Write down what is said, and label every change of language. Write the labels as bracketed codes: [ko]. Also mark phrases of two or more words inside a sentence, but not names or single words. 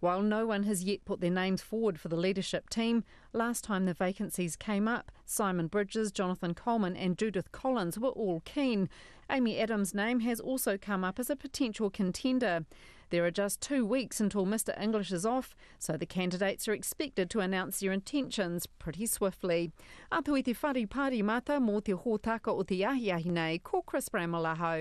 [en] While no one has yet put their names forward for the leadership team, last time the vacancies came up, Simon Bridges, Jonathan Coleman and Judith Collins were all keen. Amy Adams' name has also come up as a potential contender. There are just 2 weeks until Mr English is off, so the candidates are expected to announce their intentions pretty swiftly. [mi] Atu i te whare pāri mata mō te hōtaka o te ahiahi nei, ko Chris Bramalaho.